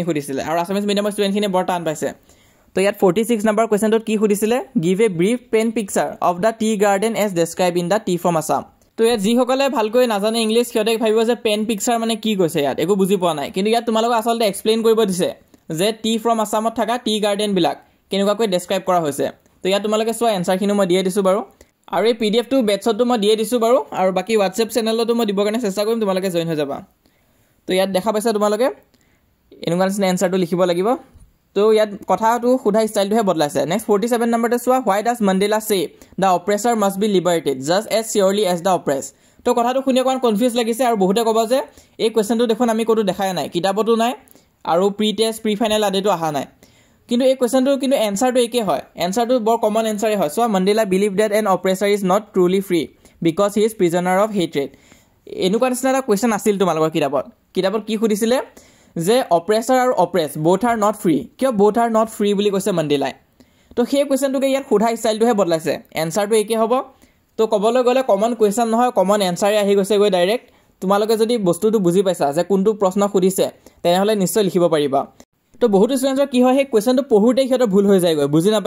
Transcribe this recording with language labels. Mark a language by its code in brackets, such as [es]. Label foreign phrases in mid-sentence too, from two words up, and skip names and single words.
[as] সুধিছিলে আৰু [en] Assamese medium [as] ষ্টুডেণ্টখিনি বৰ টান পাইছে তো ইয়াত 46 নম্বৰ কোৱেশ্চনটোত কি সুধিছিলে [en] Give a brief pen picture of the tea garden as describe in the Tea from Assam [as] তো ইয়াত যিসকলে ভালকৈ নাজানে ইংলিশ সিহঁতে ভাবিব যে [en] pen picture [as] মানে কি কৈছে ইয়াত একো বুজি পোৱা নাই কিন্তু ইয়াত তোমালোকক আচলতে এক্সপ্লেইন কৰিব দিছে যে টি ফ্ৰম আসামত থকা [en] tea garden [as] বিলাক কেনেকুৱাকৈ ডেসক্ৰাইব কৰা হৈছে তো ইয়াত তোমালোকে চোৱা এনসাৰখিনি মই দিয়ে দিছো বাৰু আৰু এই পিডিএফটো বেটছটো মই দিয়ে দিছো বাৰু আৰু বাকি WhatsApp চেনেলতো মই দিব কাৰণে চেষ্টা কৰিম তোমালোকে জয়েন হৈ যাবা তো ইয়াত দেখা পাইছা তোমালোকে এনেকুৱা নিচিনা এনসাৰটো লিখিব লাগিব তো ইয়াত কথাটো সুধা ষ্টাইলটোহে বদলাইছে নেক্সট 47 নম্বৰতে চোৱা [en] why does Mandela say the oppressor must be liberated just as surely as the oppressed [as] তো কথাটো শুনি অকমান কনফিউজ লাগিছে আৰু বহুতে ক'ব যে এই কোৱেশ্চনটো দেখোন আমি ক'তো দেখাই নাই কিতাপতো নাই আৰু [en] pre test pre final [as] আদিটো আহা নাই কিন্তু এই কোৱেশ্চনটো কিন্তু এনসাৰটো একে হয় এনসাৰটো বৰ [en] common answer [as] হয় সো [en] Mandela believed that an oppressor is not truly free because he is prisoner of hatred [as] এনেকুৱা নিচিনা এটা কোৱেশ্চন আছিল তোমালোকৰ কিতাপত কি সুধিছিলে যে অপ্ৰেছাৰ আৰু অপ্ৰেছ [en] both are not free [as] কিয় [en] both are not free [as] বুলি কৈছে মণ্ডেলাই তো সেই কোৱেশ্চনটোকে ইয়াত সুধা ষ্টাইলটোহে বদলাইছে এনসাৰটো একে হ'ব তো ক'বলৈ গ'লে [en] common question [as] নহয় [en] common answer [as] আহি গৈছে গৈ ডাইৰেক্ট তোমালোকে যদি বস্তুটো বুজি পাইছা যে কোনটো প্ৰশ্ন সুধিছে তেনেহলে নিশ্চয় লিখিব পাৰিবা তো বহুত ষ্টুডেণ্টৰ কি হয় সেই কোৱেশ্চনটো পঢ়োতে সিহঁতৰ ভুল হৈ যায়গৈ বুজি নাপায়